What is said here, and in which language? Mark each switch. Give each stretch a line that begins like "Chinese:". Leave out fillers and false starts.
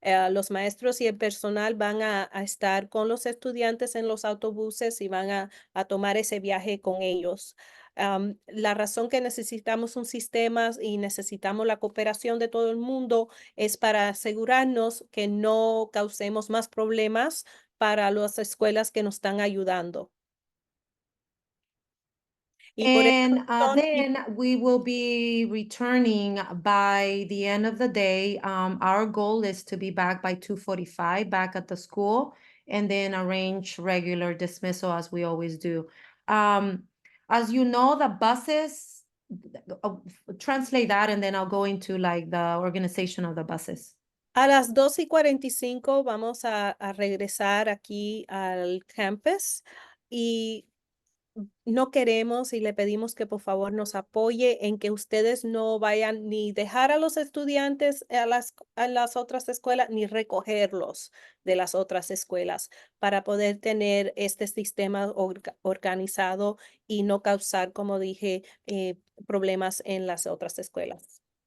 Spanish: Los maestros y el personal van a estar con los estudiantes en los autobuses y van a tomar ese viaje con ellos. La razón que necesitamos un sistema y necesitamos la cooperación de todo el mundo es para asegurarnos que no causemos más problemas para las escuelas que nos están ayudando. Y por esa
English: And
Spanish: razón,
English: then we will be returning by the end of the day. Our goal is to be back by 2:45, back at the school, and then arrange regular dismissal as we always do. As you know, the buses, translate that, and then I'll go into like the organization of the buses.
Spanish: a las 2:45 vamos a regresar aquí al campus y no queremos y le pedimos que por favor nos apoye en que ustedes no vayan ni dejar a los estudiantes a las otras escuelas ni recogerlos de las otras escuelas para poder tener este sistema organizado y no causar, como dije, problemas en las otras escuelas.